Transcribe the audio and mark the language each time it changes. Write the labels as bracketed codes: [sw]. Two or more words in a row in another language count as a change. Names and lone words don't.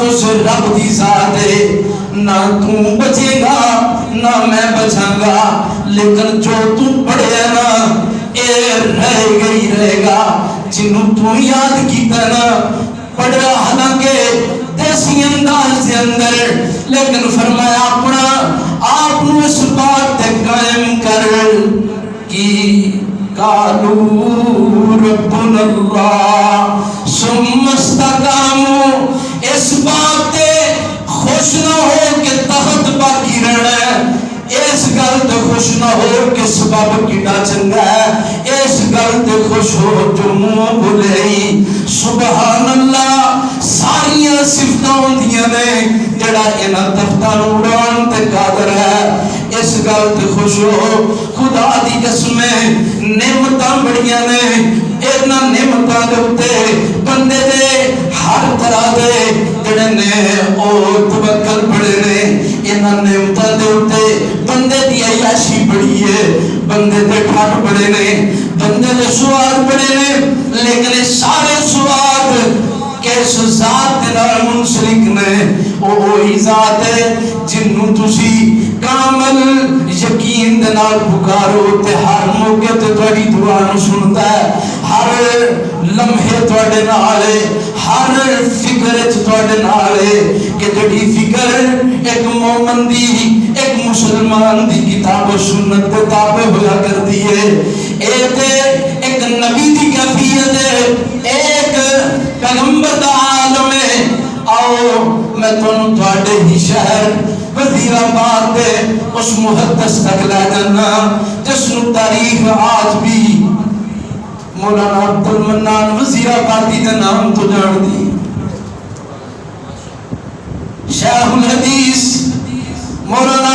[pa] اس رب دی ذات ہے، نہ تو بچے گا نہ میں بچاں گا، لیکن جو تو پڑھے نا اے رہ گئی رہے گا، جنوں تو یاد کیتا نا پڑھا حالانکہ دیسی انداز دے اندر، لیکن فرمایا اپنا آپ نو اس بات تے قائم کر [ar] کی قالوا ربنا اللہ ثم استقاموا، [pa] اس بات تے خوش نہ ہو کہ تخت باقی رہنا ہے، اس گل تے خوش نہ ہو کہ سبب کیڑا چنگا ہے، اس گل تے خوش ہو جو منہ بھولے [ar] سبحان اللہ [pa] ساریاں صفتاں ہوندیاں نے جڑا انہاں تختاں نوں اڑان تے قادر ہے، اس گل تے خوش ہو خدا دی قسم نعمتاں بڑیاں نے، انہاں نعمتاں دے اوتے بندے دے ہر طرح دے جڑے نے او توکل بڑے نے، انہاں نعمتاں دے اوتے بندے دی عیاشی بڑی ہے، بندے دے ٹھٹ بڑے نے، بندے دے سواد بڑے نے، لیکن سارے سواد کس ذات دے نال منسلک نے، وہی ذات ہے جنوں تسی کامل یقین دے نال پکارو تے ہر موقع تے تہاڈی دعا نوں سندا ہے، ہر لمحے تہاڈے نال ہے، ہر فکر وچ تہاڈے نال ہے، کہ جڑی فکر ایک مومن دی ایک مسلمان دی کتاب و سنت دے تابع ہویا کرتی ہے، اے تے ایک نبی دی کیفیت ہے، ایک پیغمبر دا عالم ہے۔ آؤ میں تانوں تہاڈے ہی شہر وزیر آباد دے اس محدث تک لے جانا جس نوں تاریخ آج بھی مولانا عبد المنان وزیر آبادی دے نام تو جان دی، شیخ الحدیث مولانا